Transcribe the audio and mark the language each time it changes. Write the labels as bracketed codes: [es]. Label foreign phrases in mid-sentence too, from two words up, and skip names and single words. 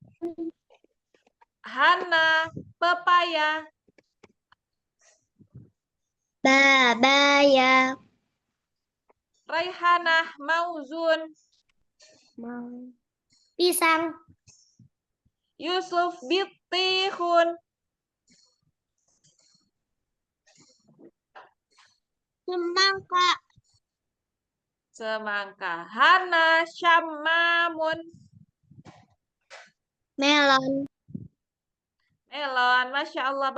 [id] Hana. Pepaya. [ar] Babaya. Raihanah. Mauzun. [id] Pisang. [ar] Yusuf. Bitihun. [id] Semangka. Semangka. Hana. Syammamun. Melon. Melon. [ar] ما شاء الله.